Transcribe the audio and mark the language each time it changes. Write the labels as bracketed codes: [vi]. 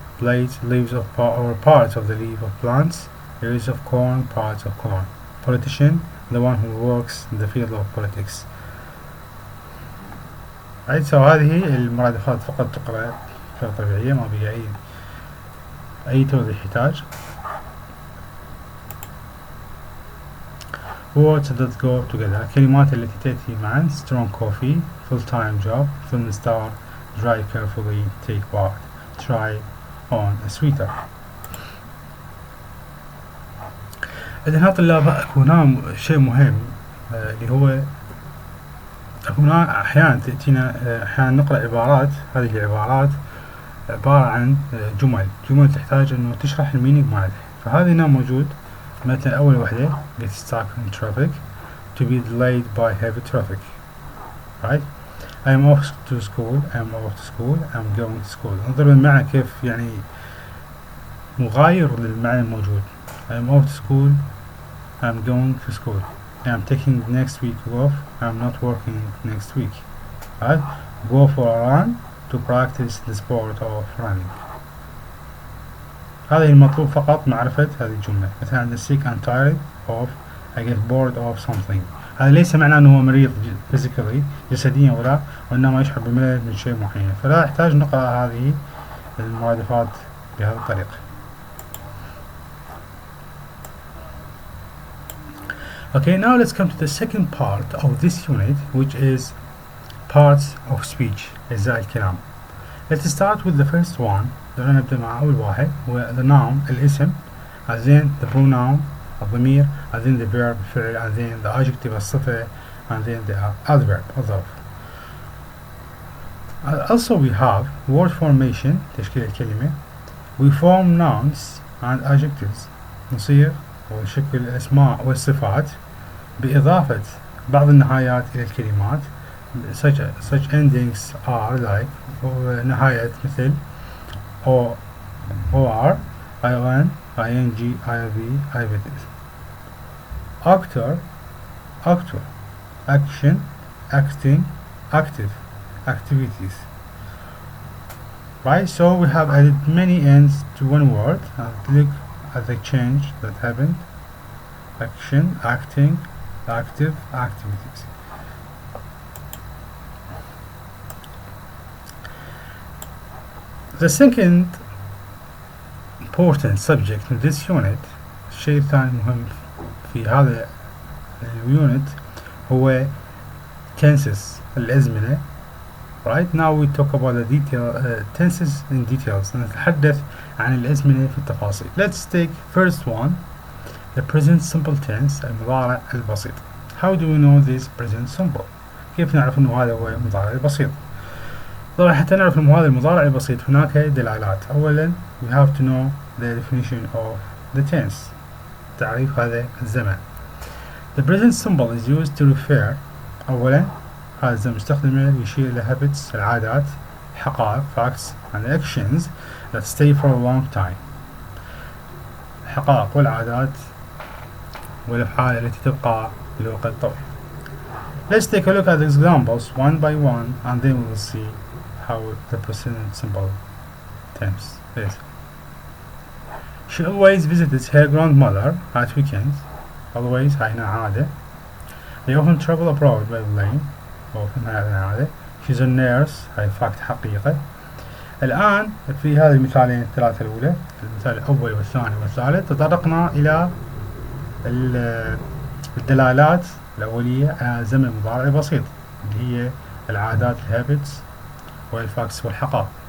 [en] Blades, leaves of or parts of the leaf of plants, ears of corn, parts of corn. Politician, the one who works in the field of politics. Right? [ar] So هذه المرادفات فقط تقرأ بطريقة طبيعية ما بها أي توضيح يحتاج. [en] Words that go together. [ar] الكلمات التي تأتي معا [en] strong coffee, full-time job, film star, dry carefully, take part, try on a sweater. [ar] إذن طلاب هنا شيء مهم اللي هو هنا أحيانا تأتينا أحيانا نقرأ عبارات. هذه العبارات عبارة عن جمل تحتاج إنه تشرح المينينج مالها. فهذا هنا موجود. مثلا أول وحدة [en] get stuck in traffic, to be delayed by heavy traffic. Right? I am off to school, I am off to school, I am going to school. [ar] انظر المعنى كيف يعني مغاير للمعنى الموجود. [en] I am off to school, I am going to school. I am taking next week off, I am not working next week. Right? Go for a run, to practice the sport of running. [ar] هذا المطلوب فقط معرفة هذه الجملة. [en] مثلا sick and tired of, I get bored of something. [ar] هذا ليس معناه أنه هو مريض physically جسديا وإنما يشعر بملل من شيء معين. فلا يحتاج نقرأ هذه المرادفات بهذه الطريقة. [en] Okay, now let's come to the second part of this unit, which is parts of speech, [ar] أجزاء الكلام. [en] Let's start with the first one. [ar] نبدأ مع أول واحد هو [en] the noun الاسم, and then the pronoun الضمير, and then the verb الفعل, and then the adjective الصفة, and then the adverb الظرف. Also we have word formation [ar] تشكيل الكلمة. [en] We form nouns and adjectives [ar] نصيغ ونشكل الأسماء والصفات بإضافة بعض النهايات إلى الكلمات. [en] Such endings are like [ar] نهاية مثل [en] or, ion, ing, iv, ivs. Actor, action, acting, active, activities. Right, so we have added many ends to one word. Look at the change that happened. Action, acting, active, activities. The second important subject in this unit, [ar] الشيء الثاني مهم في هذا اليونت هو [en] tenses الأزمنة. Right now we talk about the tenses in details. [ar] نتحدث عن الأزمنة في التفاصيل. [en] Let's take first one, the present simple tense [ar] المضارع البسيط. [en] How do we know this present simple? [ar] كيف نعرف إنه هذا هو المضارع البسيط؟ طبعا حتى نعرف إنه هذا المضارع البسيط هناك دلالات. [en] أولا we have to know the definition of the tense. [ar] تعريف هذا الزمن. [en] The present simple is used to refer أولا [ar] هذا الزمن مستخدمة يشير إلى habits العادات حقائق [en] facts and actions that stay for a long time. [ar] الحقائق والعادات والأفعال التي تبقى لوقت طويل. [en] Let's take a look at the examples one by one and then we will see how the present simple tense is. She always visits her grandmother at weekends. [ar] Always هاي هنا عادة. [en] They often travel abroad by plane. [ar] often هذا عادة. [en] She's a nurse. [ar] هاي fact حقيقة. الآن في هذه المثالين الثلاثة الأولى المثال الأول والثاني والثالث تطرقنا إلى الدلالات الأولية على زمن مضارع بسيط اللي هي العادات الهابتس والفاكس والحقائق.